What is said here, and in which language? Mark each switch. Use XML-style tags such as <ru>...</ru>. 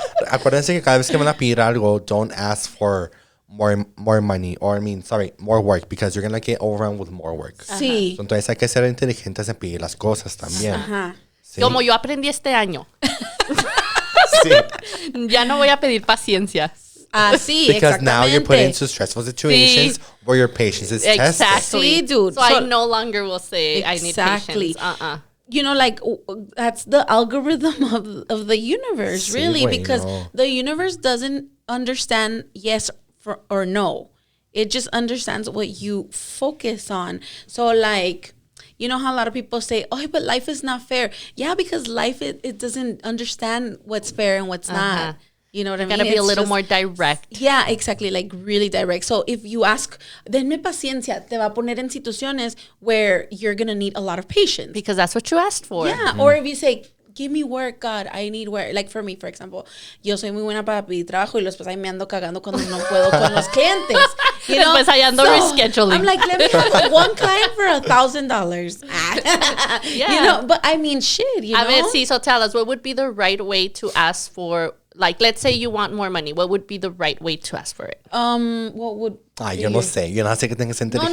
<es>acuérdense que cada vez que van a pedir algo,</es> <en>don't ask for more money, or more work, because you're going to get overwhelmed with more work.</en> <es>Sí. Entonces hay que ser inteligentes en pedir las cosas también. Ajá. Sí. Como yo aprendí este año. Sí. Ya no voy a pedir paciencia. Ah, sí,</es> <en>Because now you're put</en> <es>exactamente.</es> <en>into stressful situations where your patience is tested. Exactly.</en> <es>Sí, dude.</es> <en>So I no longer will say I need Exactly. patience. You know, like that's the algorithm of the universe,</en> <es>Sí,</es> <en>really,</en> <es>güey,</es> <en>because</en> <es>no.</es> <en>the universe doesn't understand yes or no. It just understands what you focus on. So, like, you know how a lot of people say, "Oh, but life is not fair." Yeah, because life it doesn't understand what's fair and what's not. You know what I mean? Gotta be a It's little just- more direct. Yeah, exactly. Like really direct. So if you ask,</en> <es>denme paciencia, te va a poner en situaciones</es> <en>where you're going to need a lot of patience. Because that's what you asked for. Yeah. Or if you say, give me work, God, I need work. Like for me, for example,</en> <es>yo soy muy buena para pedir trabajo y después ahí me ando cagando cuando no puedo con los clientes.</es> <en>You know?</en> <es>Después ahí ando rescheduling.</es> <en>I'm like, let me have one client for $1,000. Yeah. You know, but I mean, shit, you know?</en> <es>A ver, sí,</es> <en>so tell us, what would be the right way to ask for, like, let's say you want more money. What would be the right way to ask for it? What would...</en> <es>Ay, yo no sé. Yo no sé que tengas No, inteligente.</es>